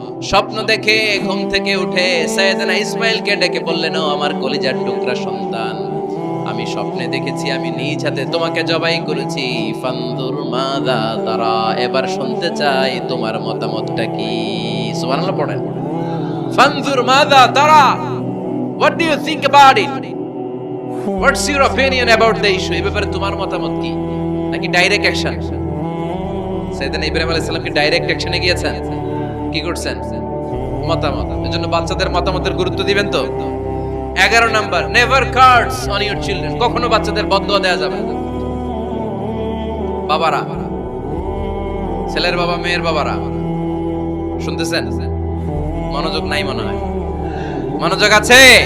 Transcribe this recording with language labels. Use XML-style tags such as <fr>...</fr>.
<bn>স্বপ্ন দেখে ঘুম থেকে উঠে সাইয়েদনা ইসমাঈলকে ডেকে বললেন, ও আমার কলিজার টুকরা সন্তান, আমি স্বপ্নে দেখেছি আমি নিজ হাতে তোমাকে জবাই করেছি।</bn> <ar>ফানজুর মাযা তারা,</ar> <bn>এবার শুনতে চাই তোমার মতামতটা কি। সুবহানাল্লাহ পড়েন।</bn> <ar>ফানজুর মাযা তারা,</ar> <en>what do you think about it? What's your opinion about the issue?</en> <bn>এই ব্যাপারে তোমার মতামত কি? নাকি ডাইরেক্ট অ্যাকশন? সাইয়েদনা ইব্রাহিম আলাইহিস সালাম কি ডাইরেক্ট অ্যাকশনে গিয়েছেন? কি করছেন? মতামত। এজন্য বাচ্চাদের মতামতের গুরুত্ব দিবেন তো। 11 number,</bn> <en>Never curse on your children.</en> <bn>কখনো বাচ্চাদের বদদোয়া দেওয়া যাবে না। বাবারা, ছেলের বাবা মেয়ের বাবারা শুনতেছেন? মনোযোগ নাই মনে হয়। মনোযোগ আছে?</bn>